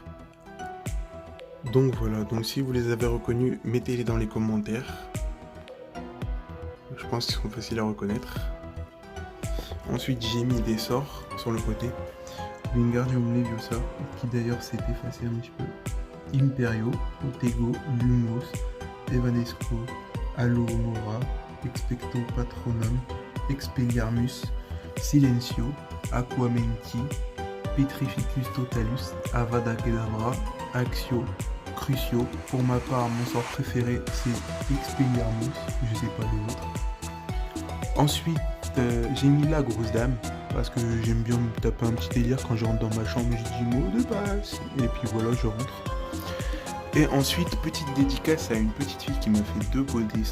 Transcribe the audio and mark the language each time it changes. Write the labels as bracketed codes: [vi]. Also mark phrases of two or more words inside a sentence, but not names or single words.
[fr] Donc voilà, donc si vous les avez reconnus, mettez-les dans les commentaires. Je pense qu'ils sont faciles à reconnaître. Ensuite j'ai mis des sorts sur le côté. Wingardium Leviosa, qui d'ailleurs s'est effacé un petit peu. Imperio, Protego, Lumos, Evanesco, Alohomora, Expecto Patronum, Expelliarmus, Silencio, Aquamenti, Petrificus Totalus, Avada Kedavra, Axio, Crucio. Pour ma part, mon sort préféré c'est Expelliarmus, je sais pas les autres. Ensuite, j'ai mis la grosse dame, parce que j'aime bien me taper un petit délire quand je rentre dans ma chambre, je dis mot de passe, et puis voilà, je rentre. Et ensuite, petite dédicace à une petite fille qui m'a fait 2 beaux dessins.